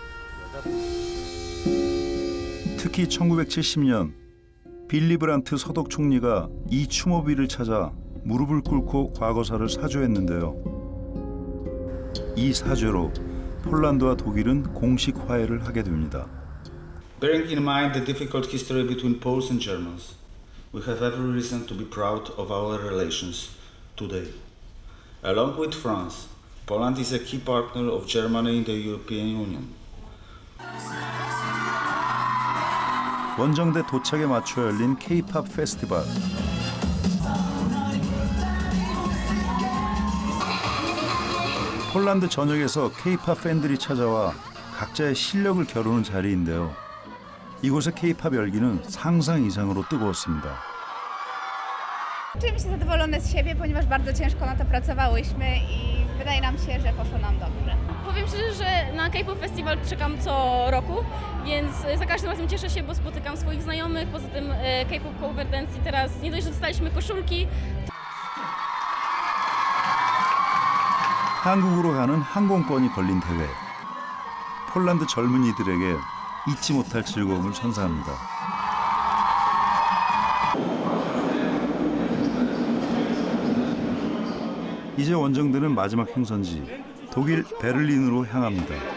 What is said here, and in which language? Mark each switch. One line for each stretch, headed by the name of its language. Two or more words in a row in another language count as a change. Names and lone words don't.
Korean: 특히 1970년 빌리 브란트 서독 총리가 이 추모비를 찾아 무릎을 꿇고 과거사를 사죄했는데요. 이 사죄로 폴란드와 독일은 공식 화해를 하게 됩니다.
English: Bearing in mind the difficult history between Poles and Germans, we have every reason to be proud of our relations today. Along with France, Poland is a key partner of Germany in the European Union.
Korean: 원정대 도착에 맞춰 열린 K-팝 페스티벌. 폴란드 전역에서 K-팝 팬들이 찾아와 각자의 실력을 겨루는 자리인데요. 이곳의 K-팝 열기는 상상 이상으로 뜨거웠습니다.
Polish: Czujemy się zadowolone z siebie, ponieważ bardzo ciężko na to pracowałyśmy i wydaje nam się, że poszło nam dobrze. Powiem szczerze, że na K-pop Festival czekam co roku, więc za każdym razem cieszę się, bo spotykam swoich znajomych. Poza tym K-pop Cover Dance i teraz nie dość, że dostaliśmy koszulki.
Korean: 한국으로 가는 항공권이 걸린 대회. 폴란드 젊은이들에게 잊지 못할 즐거움을 선사합니다. 이제 원정대는 마지막 행선지 독일 베를린으로 향합니다.